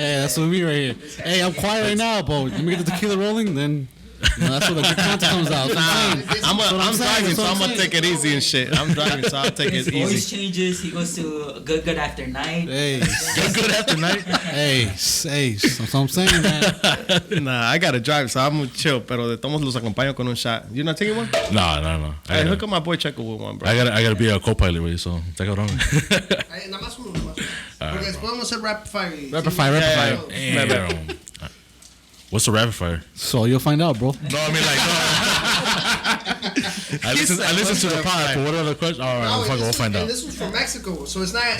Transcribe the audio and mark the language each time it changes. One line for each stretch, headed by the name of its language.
English: Hey, that's what we right here. Hey, I'm quiet right now, but let me get the tequila rolling, then that's where the good content comes out. I'm driving, so I'm gonna take it easy and shit. I'm driving, so I'll take His it voice easy. changes. He goes to good after night. Hey, Good after night. hey, that's what I'm saying, man. Nah, I gotta drive, so I'm gonna chill.
Spanish: Pero de todos los acompaño con un shot.
English: You not taking one? No. Hey, hook up my boy Checo with one, bro. I gotta be a co-pilot with you, so
Spanish: está cabrón. Ay, nada más uno. Porque después vamos a hacer rapid fire.
English: Rapid fire, rapid fire. Damn. What's the rapid fire? So you'll find out, bro. No, I mean like I listen to the pod, but what are the questions? All right, we'll find out. And this was from Mexico, so it's not.